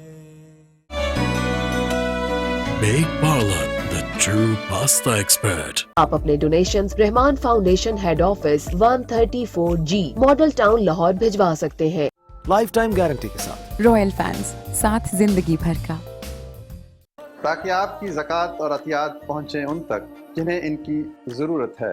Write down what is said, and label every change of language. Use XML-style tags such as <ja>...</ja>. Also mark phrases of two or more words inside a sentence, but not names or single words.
<en>Big Parlour, the true pasta expert.</en> <ur>آپ اپنے ڈونیشنز رحمان فاؤنڈیشن</ur> <en>head office</en> <ur>134G ماڈل ٹاؤن لاہور بھجوا سکتے ہیں.</ur> <en>lifetime guarantee</en> <ur>کے ساتھ.</ur> <en>royal fans</en> <ur>ساتھ زندگی بھر کا. تاکہ آپ کی زکوٰۃ اور عطیات پہنچیں ان تک جنہیں ان کی ضرورت ہے.</ur>